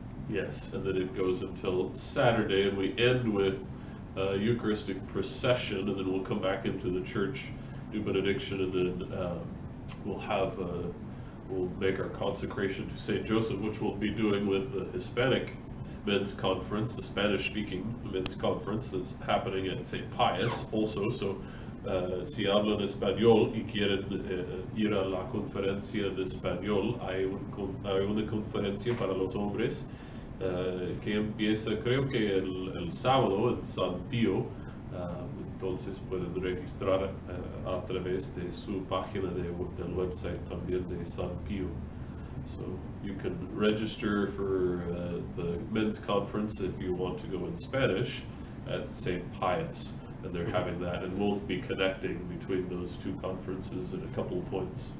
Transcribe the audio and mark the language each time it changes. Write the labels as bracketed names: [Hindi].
[English] Yes, and then it goes until Saturday, and we end with Eucharistic procession, and then we'll come back into the church, do benediction, and then we'll make our consecration to St. Joseph, which we'll be doing with the Hispanic Men's Conference, the Spanish-speaking men's conference that's happening at St. Pius also. [Spanish] So si hablan español y quieren ir a la conferencia de español, hay una conferencia para los hombres que empieza creo que el sábado en San Pío. Entonces pueden registrar a través de su página del website también de San Pío. [English] So you can register for the men's conference if you want to go in Spanish at St. Pius, and they're having that, and we'll be connecting between those two conferences at a couple of points.